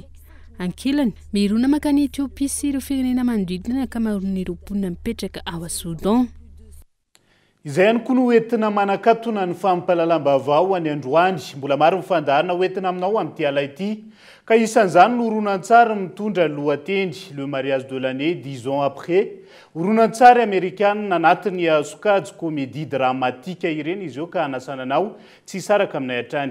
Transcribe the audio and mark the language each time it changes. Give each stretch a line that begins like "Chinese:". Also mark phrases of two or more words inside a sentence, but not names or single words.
Malagasy: Ankilany, mirona makany Etiopia sy ireo firenena manodidina ny ankamaroan'ireo mponina mipetraka ao Soudan. Izay ihany koa no entina manakatona ny fampahalalam-baovao any androany. Mbola maro mifandarina entina aminao amin'ity ala ity. Ka isan'izany no horonan-tsary mitondra lohateny le mariage de l'année 10 ans après. Horonan-tsary Amerikanina anatin'ny sokajy
French: comédie dramatique
Malagasy: ireny izy io ka anasana anao tsy saraka aminay hatrany.